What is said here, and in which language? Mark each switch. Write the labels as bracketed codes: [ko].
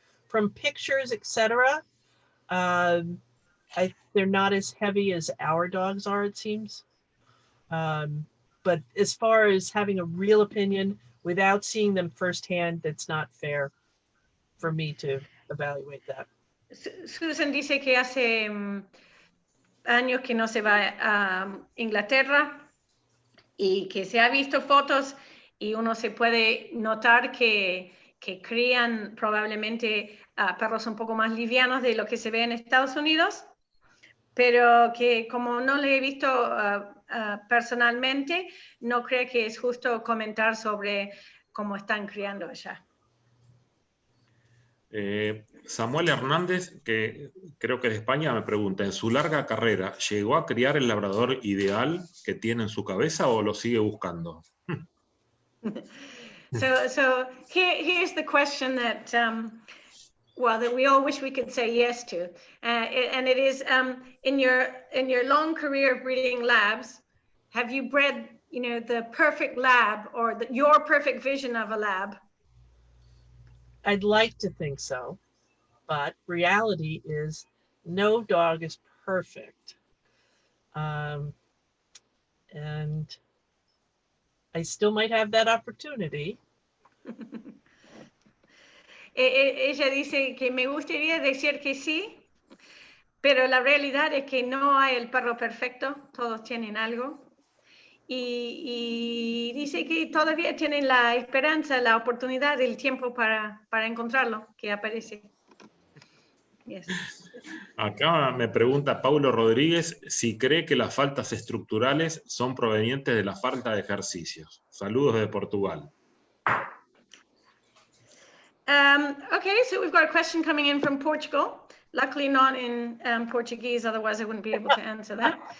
[en] From pictures, etc., they're not as heavy as our dogs are, it seems. But as far as having a real opinion without seeing them firsthand, that's not fair for me to evaluate that. [es] Susan dice que hace años que no se va a Inglaterra y que se ha visto fotos y uno se puede notar que crían probablemente perros un poco más livianos de lo que se ve en Estados Unidos, pero que como no le he visto personalmente, no creo que es justo comentar sobre cómo están criando allá. Samuel Hernández, que creo que es de España, me pregunta, en su larga carrera, ¿llegó a criar el labrador ideal que tiene en su cabeza o lo sigue buscando? [en] So here's the question that that we all wish we could say yes to, and it is in your long career of breeding labs, have you bred the perfect lab or your perfect vision of a lab? I'd like to think so, but reality is no dog is perfect. And I still might have that opportunity. [es] Ella dice que me gustaría decir que sí, pero la realidad es que no hay el perro perfecto, todos tienen algo. Y dice que todavía tienen la esperanza, la oportunidad, el tiempo para encontrarlo, que aparece. [en] Yes. [es] Acá me pregunta Paulo Rodríguez si cree que las faltas estructurales son provenientes de la falta de ejercicios. Saludos desde Portugal. [en] Okay, so we've got a question coming in from Portugal. Luckily not in Portuguese, otherwise I wouldn't be able to answer that.